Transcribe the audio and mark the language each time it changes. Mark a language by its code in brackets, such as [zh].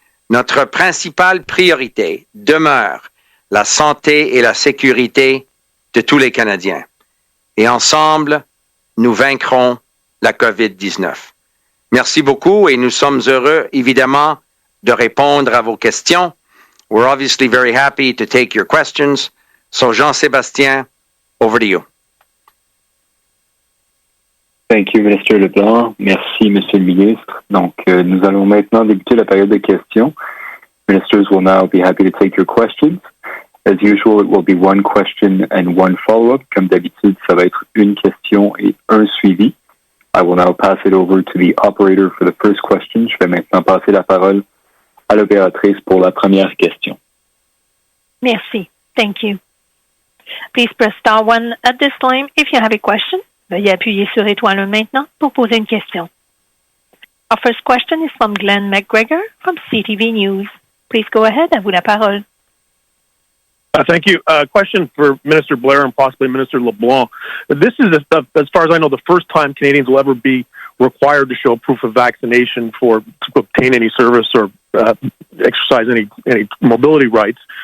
[fr] Notre principale priorité demeure la santé et la sécurité de tous les Canadiens. Et ensemble, nous vaincrons la COVID-19. Merci beaucoup et nous sommes heureux, évidemment, de répondre à vos questions. [en] We're obviously very happy to take your questions. So, Jean-Sébastien, over to you. Thank you, Minister Leblanc. [fr] Merci, Monsieur le Ministre. Donc, nous allons maintenant débuter la période de questions. [en] Ministers will now be happy to take your questions. As usual, it will be one question and one follow-up. [fr] Comme d'habitude, ça va être une question et un suivi. [en] I will now pass it over to the operator for the first question. [fr] Je vais maintenant passer la parole à l'opératrice pour la première question. Merci. [en] Thank you. Please press star 1 at this time if you have a question. [fr] Veuillez appuyer sur étoile 1 maintenant pour poser une question. [en] Our first question is from Glenn McGregor from CTV News. Please go ahead. [fr] À vous la parole. [en] Thank you. Question for Minister Blair and possibly Minister LeBlanc. This is, as far as I know, the first time Canadians will ever be required to show proof of vaccination to obtain any service or exercise any mobility rights.